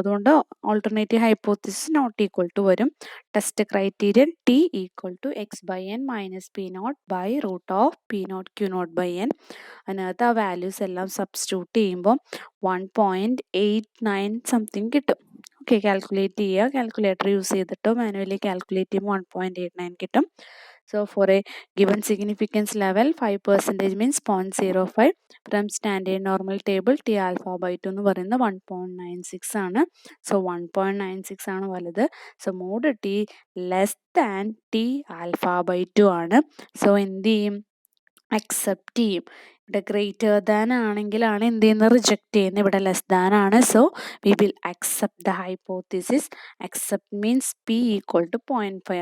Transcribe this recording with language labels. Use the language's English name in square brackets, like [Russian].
[English] അതുകൊണ്ട് alternative hypothesis not equal to വരും. Test criterion T equal to x/n minus P0 by root of P0 Q0 by n. [Malayalam] അതിനകത്ത് ആ values എല്ലാം substitute ചെയ്യുമ്പോൾ 1.89 something കിട്ടും. Okay, calculate ചെയ്യുക. Calculator use ചെയ്തിട്ടോ മാനുവലി കാൽക്കുലേറ്റ് ചെയ്യുമ്പോൾ 1.89 കിട്ടും. [English] So for a given significance level, 5% means 0.05. From standard normal table, [Malayalam] T alpha by 2 എന്ന് പറയുന്നത് 1.96 ആണ്. സോ 1.96 ആണ് വലുത്. [English] So mod T less than T alpha by 2 ആണ്. [Malayalam] സോ എന്ത് ചെയ്യും, അക്സെപ്റ്റ് ചെയ്യും. ഇവിടെ ഗ്രേറ്റർ ദാൻ ആണെങ്കിലാണ് എന്ത് ചെയ്യുന്നത്, റിജക്റ്റ് ചെയ്യുന്നത്. ഇവിടെ ലെസ് ദാൻ ആണ്. [English] So we will accept the hypothesis. Accept means P equal to 0.5.